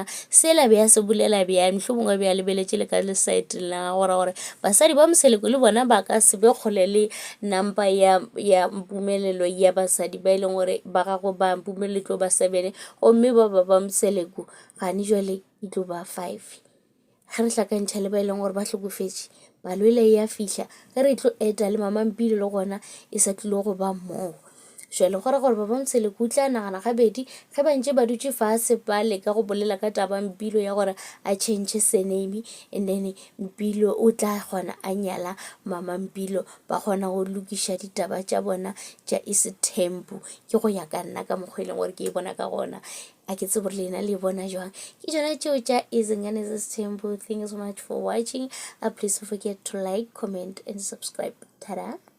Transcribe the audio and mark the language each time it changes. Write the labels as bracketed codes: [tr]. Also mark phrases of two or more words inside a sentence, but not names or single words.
[nso] Sela be a se bolela bjang, mohlomongwe be a lebeletše le ka le side la gore basadi ba Mseleku le bona ba ka se be kgole le number ya Mpumelelo ya basadi ba e leng gore ba gago ba Mpumelelo tlo ba 7 gomme ba Mseleku gane jwale e tlo ba 5. ga re tlhakantšha le ba e leng gore ba tlhokofetse palo ele ya fihla ge re tlo eta le Mama Mpilo le gona e sa tlile go ba mmogo. Jwale gore ba bontshe lekutla a nagana gabedi ge ba ntse ba dutse fatshe ba leka go bolela ka taba Mpilo ya gore a [en] change surname, and then [nso] Mpilo o tla kgona a nyala Mama Mpilo ba kgona go lokiša ditaba tša bona tša Ese-Tempo. Ke go ya ka nna ka mokgwa e leng gore ke e bona ka gona. A ke tsebe gore lena le bona jwang. Ke tšona tšeo tša Izingane Ese-Tempo. [en] Thank you so much for watching. Please don't forget to like, comment and subscribe. Ta-da.